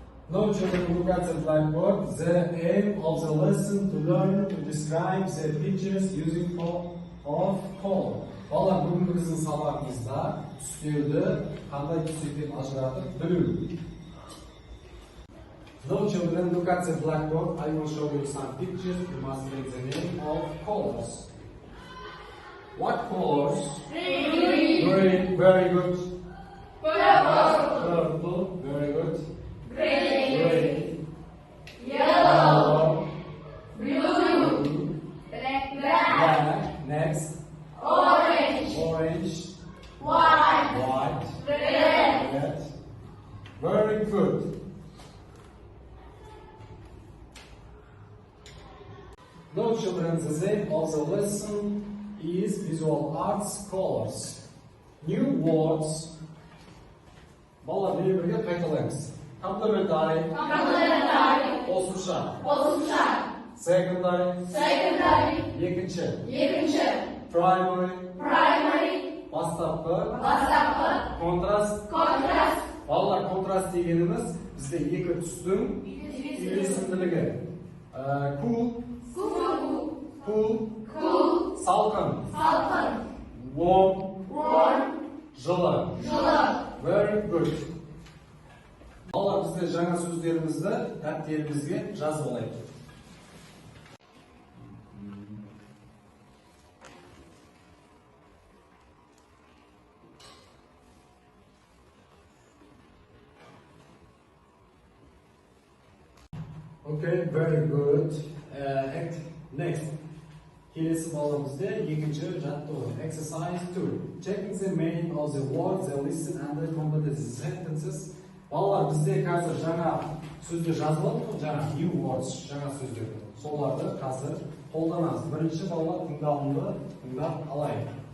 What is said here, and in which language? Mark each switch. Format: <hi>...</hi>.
<en>Now children, look at the blackboard. The aim of the lesson to learn to describe the pictures using of color.</en> <kk>Балалар, бүгінгі біздің сабағымызда түстерді қандай түс екенін ажыратып білу.</kk> <en>Now children, look at the blackboard. I will show you some pictures. You must make the name of colors. What colors? Green. Green, very good. Purple. Purple, very good. Green. Gray. Yellow. Blue. Blue. Black. Black. Next. Orange. Orange. White. White. Red. Red. Very good. Now children, the name of the lesson is Visual Arts Colors. New words.</en> <kk>Балалар, бірге қайталаймыз.</kk> <en>Complementary. Complementary.</en> <kk>Қосымша. Қосымша.</kk> <en>Secondary. Secondary.</en> <kk>Екінші. Екінші.</kk> <en>Primary. Primary.</en> <kk>Бастапқы. Бастапқы. Контраст.</kk> <en>Contrast.</en> <kk>Балалар, контраст дегеніміз бізде екі түстің үйлесімділігі.</kk> <en>Cool. Cool. Cool.</en> <kk>Салқын. Salqın.</kk> <en>Warm. Warm.</en> <kk>Жылы. Жылы.</kk> <en>Very good.</en> <kk>Балалар, бізде жаңа сөздерімізді дәптерімізге жазып алайық.</kk> <en>Okay, very good. Next.</en> <kk>Келесі балымызда екінші жаттығу.</kk> <en>Exercise 2. Checking the meaning of the words, the listen and the complete sentences.</en> <kk>Балалар, бізде қазір жаңа сөздер жазылады ғой, жаңа</kk> <en>new words,</en> <kk>жаңа сөздер. Соларды қазір қолданамыз. Бірінші балалар тыңдауынды тыңдап алайық.</kk>